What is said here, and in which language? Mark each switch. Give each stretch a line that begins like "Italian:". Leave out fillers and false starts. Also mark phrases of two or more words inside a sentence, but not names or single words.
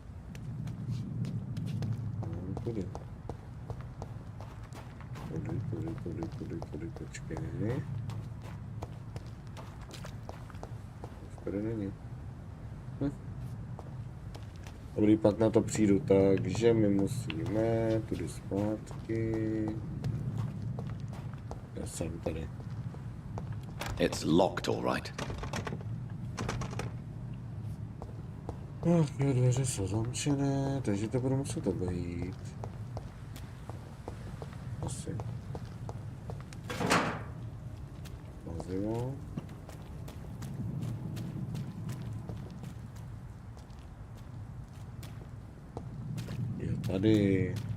Czech: No, tudy. Tudy, počkej. Už tady není. Dobrý, pak na to přijdu, takže my musíme tudy zpátky. Já jsem tady.
English: It's locked, all right.
Czech: Dveře jsou zamčené, takže to budu muset obejít. Asi. Mazivo. Je tady.